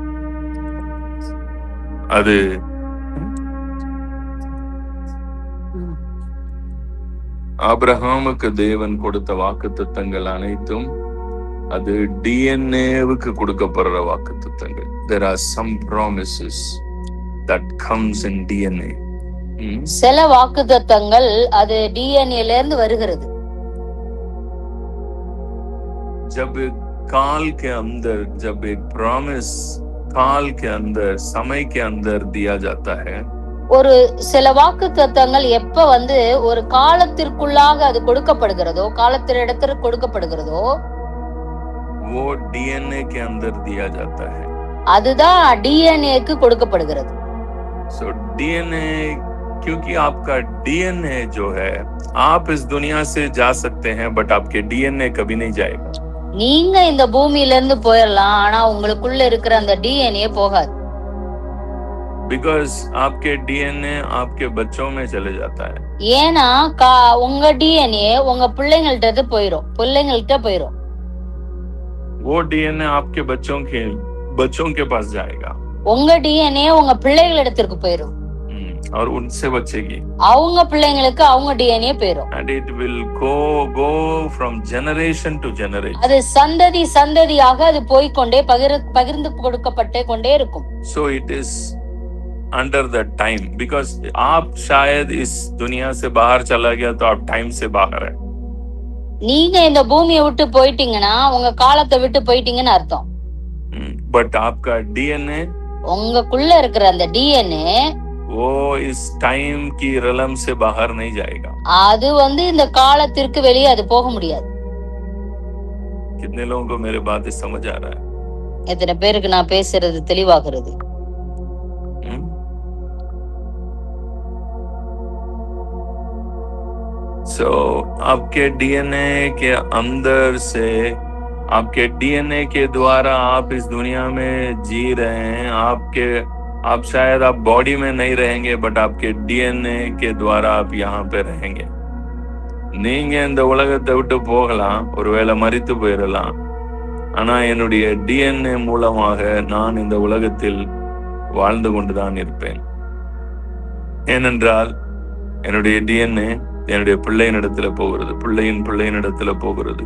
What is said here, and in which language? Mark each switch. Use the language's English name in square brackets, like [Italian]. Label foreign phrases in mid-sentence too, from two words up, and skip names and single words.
[Tamil] அது ஆபிரகாமுக்கு தேவன் கொடுத்த வாக்குத்தத்தங்கள் அனைத்தும் அது டிஎன்ஏவுக்கு கொடுக்கப்படுற வாக்குத்தத்தங்கள். [English] There are some promises that comes in DNA. [Tamil] சில வாக்குத்தத்தங்கள் அது டிஎன்ஏல இருந்து வருகிறது. [Hindi] जब काल के अंदर, जब एक प्रॉमिस काल के अंदर, समय के अंदर दिया जाता है, [Tamil] ஒரு சில வாக்குத்தத்தங்கள் எப்ப ஒரு காலத்திற்குள்ளாக அது கொடுக்கப்படுகிறதோ, காலத்திற்கு கொடுக்கப்படுகிறதோ, [Hindi] वो डीएनए के अंदर दिया जाता है. [Tamil] அதுதான் டிஎன்ஏக்கு கொடுக்கப்படுகிறது. [Hindi] So डीएनए, क्योंकि आपका डीएनए जो है, आप इस दुनिया से जा सकते हैं बट आपके डीएनए कभी नहीं जाएगा. [Tamil] நீங்க இந்த பூமியில இருந்து போயிடலாம், ஆனா உங்களுக்குள்ள இருக்கிற அந்த டிஎன்ஏ போகாது. [Hindi] Because आपके डीएनए आपके बच्चों में चले जाता है. [Tamil] ஏன்னா உங்க டிஎன்ஏ உங்க பிள்ளைங்கள்ட்ட போயிரும். [Hindi] वो डीएनए आपके बच्चों के पास जाएगा. [Tamil] உங்க டிஎன்ஏ உங்க பிள்ளைகளிடத்திற்கு போயிரும். [Hindi] और उनसे बचेगी. [Tamil] அவங்க பிள்ளைங்களுக்கு அவங்க டிஎன்ஏ போயிரும். [English] And it will go from generation to generation. [Tamil] அது சந்ததியாக அது போய்க்கொண்டே பகிர்ந்து கொடுக்கப்பட்டே கொண்டே இருக்கும். [English] So it is under the time, because [Hindi] आप शायद इस दुनिया से बाहर चला गया तो आप टाइम से बाहर है. [Tamil] நீங்க இந்த பூமியை விட்டு போயிட்டீங்கன்னா உங்க காலத்தை விட்டு போயிட்டீங்கன்னு அர்த்தம். [Hindi] बट आपका डीएनए [Tamil] உங்களுக்குள்ள இருக்கிற அந்த டிஎன்ஏ [Hindi] वो इस टाइम की रलम से बाहर नहीं जाएगा. [Tamil] அது இந்த காலத்திற்கு வெளியே அது போக முடியாது. [Hindi] कितने लोगों को मेरे बात समझ आ रहा है? [Tamil] எத்தனை பேருக்கு நான் பேசுறது தெளிவாகிறது? [Hindi] So आपके डीएनए के अंदर से, आपके डीएनए के द्वारा आप इस दुनिया में जी रहे हैं. आप शायद आप बॉडी में नहीं रहेंगे, बट आपके डीएनए के द्वारा आप यहाँ पे रहेंगे. [Tamil] நீங்க இந்த உலகத்தை விட்டு போகலாம், ஒருவேளை மரித்து போயிடலாம். ஆனா என்னுடைய டிஎன்ஏ மூலமாக நான் இந்த உலகத்தில் வாழ்ந்து கொண்டுதான் இருப்பேன். ஏனென்றால் என்னுடைய டிஎன்ஏ என்னுடைய பிள்ளையினிடத்துல போகிறது, பிள்ளையினிடத்துல போகிறது.